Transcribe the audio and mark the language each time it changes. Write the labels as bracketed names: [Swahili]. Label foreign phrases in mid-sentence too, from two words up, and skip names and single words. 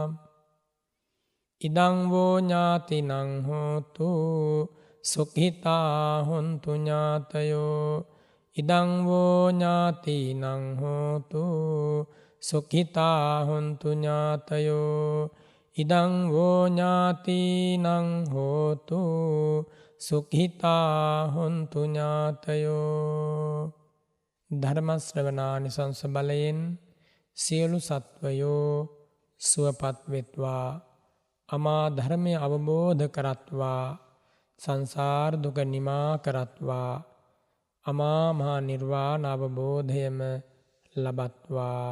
[Pali] ඉදං වූ ඥාතිනං හෝතු සුඛිතා හොන්තු ඥාතයෝ ඉදං වූ ඥාතිනං හෝතු සුඛිතා හොන්තු ඥාතයෝ ඉදං වූ ඥාතිනං හෝතු සුඛිතා හොන්තු ඥාතයෝ. [Sinhala] ධර්ම ශ්‍රවණානිසංස බලයෙන් සියලු සත්වයෝ සුවපත් වෙත්වා, අමා ධර්මය අවබෝධ කරත්වා, සංසාර දුක නිමා කරත්වා, අමා මහා නිර්වාණ අවබෝධයම ලබත්වා.